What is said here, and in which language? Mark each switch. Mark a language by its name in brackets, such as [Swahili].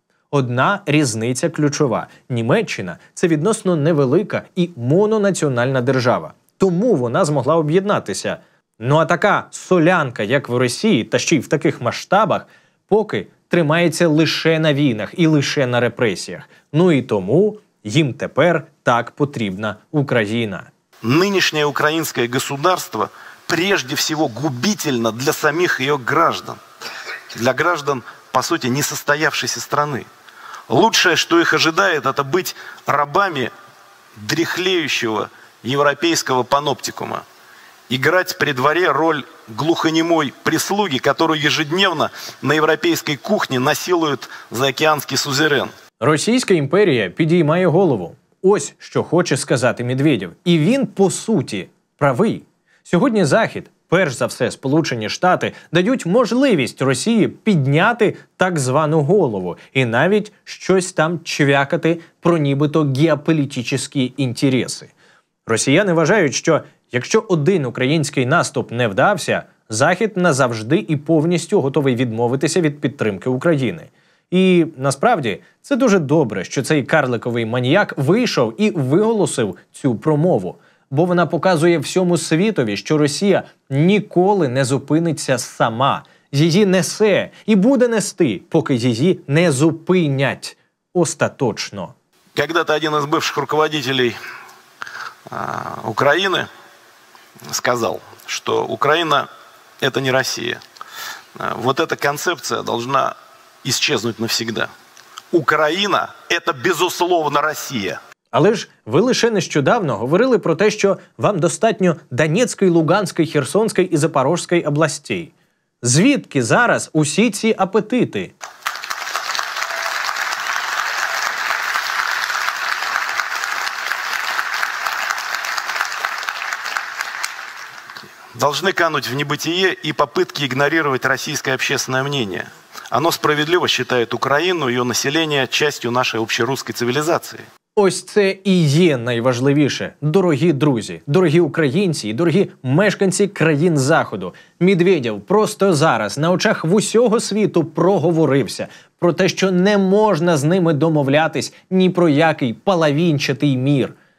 [Ukrainian] Одна різниця ключова. Німеччина – це відносно невелика і мононаціональна держава. Тому вона змогла об'єднатися. Ну а така солянка, як в Росії, та ще й в таких масштабах, поки тримається лише на війнах і лише на репресіях. Ну і тому їм тепер так потрібна Україна. [Russian] Нынешнее украинское государство прежде всего губительно для самих ее граждан. Для граждан, по сути, несостоявшейся страны. Лучшее, что их ожидает, это быть рабами дряхлеющего европейского паноптикума. Играть при дворе роль глухонемой прислуги, которую ежедневно на европейской кухне насилует заокеанский сузерен. [Ukrainian] Російська імперія підіймає голову. Ось що хоче сказати Медведєв. І він, по суті, правий. Сьогодні Захід, перш за все Сполучені Штати, дають можливість Росії підняти так звану голову і навіть щось там чвякати про нібито геополітичні інтереси. Росіяни вважають, що якщо один український наступ не вдався, Захід назавжди і повністю готовий відмовитися від підтримки України. І насправді це дуже добре, що цей карликовий маніяк вийшов і виголосив цю промову. Бо вона показує всьому світові, що Росія ніколи не зупиниться сама. Її несе і буде нести, поки її не зупинять остаточно. [Russian] Когда-то один из бывших руководителей Украины сказал, что Украина – это не Россия. Вот эта концепция должна исчезнуть навсегда. Украина – это, безусловно, Россия. [Ukrainian] Але ж ви лише нещодавно говорили про те, що вам достатньо Донецької, Луганської, Херсонської і Запорізької областей. Звідки зараз усі ці апетити? [Russian] Должны кануть в небытие и попытки игнорировать российское общественное мнение. Оно справедливо считает Украину и ее население частью нашей общерусской цивилизации. [Ukrainian] Ось це і є найважливіше, дорогі друзі, дорогі українці і дорогі мешканці країн Заходу. Медведєв просто зараз на очах в усього світу проговорився про те, що не можна з ними домовлятись ні про який палавінчатий мір.